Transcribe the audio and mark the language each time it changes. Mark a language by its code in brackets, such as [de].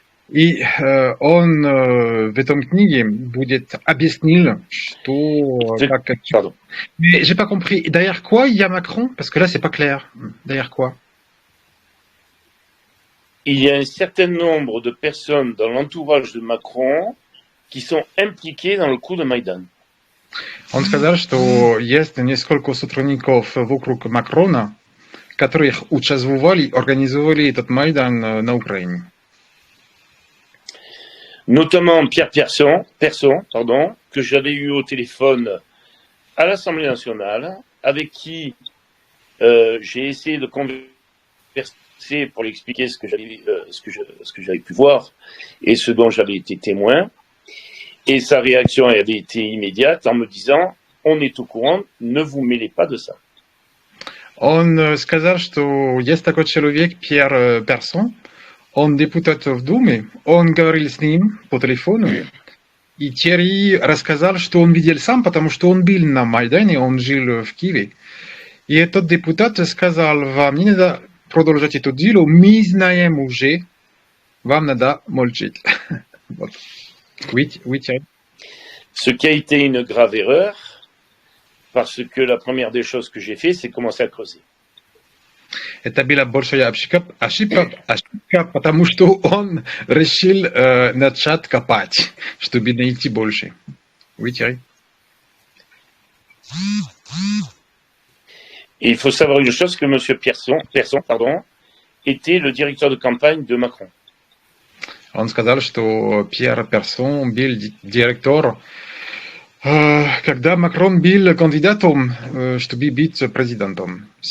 [ru] И он в этом книге будет объяснил, что... [fr] Pardon. Mais j'ai pas compris. Derrière quoi il y a Macron? Parce que là, c'est pas clair. Derrière quoi? Il y a un certain nombre de personnes dans l'entourage de Macron qui sont impliquées dans le coup de Maïdan. [ru] Он сказал, что есть несколько сотрудников вокруг Макрона, которые участвовали, организовали этот Майдан на Украине. [fr] Notamment Pierre Persson, que j'avais eu au téléphone à l'Assemblée nationale, avec qui j'ai essayé de converser pour lui expliquer ce que j'avais pu voir et ce dont j'avais été témoin. Et sa réaction avait été immédiate en me disant « On est au courant, ne vous mêlez pas de ça ». [ru] Он сказал, что есть такой человек, Пьер Персон, он депутат в Думе, он говорил с ним по телефону, и Терри рассказал, что он видел сам, потому что он был на Майдане, он жил в Киеве. И этот депутат сказал, вам не надо продолжать это дело, мы знаем уже, вам надо молчать. Вот. [fr] Oui, Thierry. Ce qui a été une grave erreur, parce que la première des choses que j'ai fait, c'est commencer à creuser. [ru] Это была большая ошибка, потому что он решил начать копать, чтобы найти больше. [fr] Oui, Thierry. Et il faut savoir une chose, que M. Persson, était le directeur de campagne de Macron. [ru] Он сказал, что Пьер Персон был директор, когда Макрон был кандидатом, чтобы быть президентом.